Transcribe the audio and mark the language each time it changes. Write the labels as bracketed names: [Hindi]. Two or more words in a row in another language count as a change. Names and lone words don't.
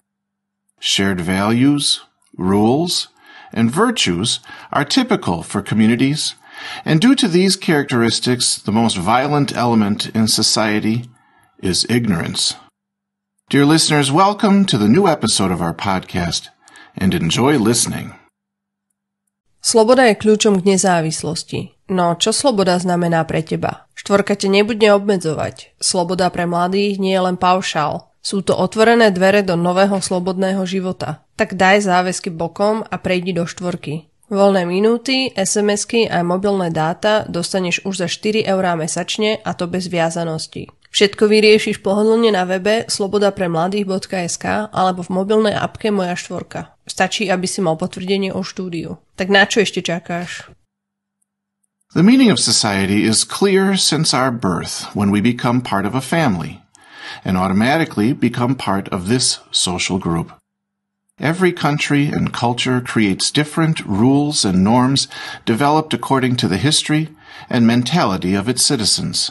[English] Shared values, rules, and virtues are typical for communities, and due to these characteristics, the most violent element in society is ignorance. Dear listeners, welcome to the new episode of our podcast, and enjoy listening. [Slovak] Sloboda je kľúčom k nezávislosti. No čo sloboda znamená pre teba? Štvorka ťa nebude obmedzovať. Sloboda pre mladých nie je len paušál. Sú to otvorené dvere do nového slobodného života. Tak daj záväzky bokom a prejdi do štvorky. Voľné minúty, SMS-ky a mobilné dáta dostaneš už za 4 eurá mesačne, a to bez viazanosti. Všetko vyriešiš pohodlne na webe slobodapremladých.sk alebo v mobilnej appke Moja štvorka. Stačí, aby si mal potvrdenie o štúdiu. Tak na čo ešte čakáš? [English] The meaning of society is clear since our birth when we become part of a family and automatically become part of this social group. Every country and culture creates different rules and norms developed according to the history and mentality of its citizens.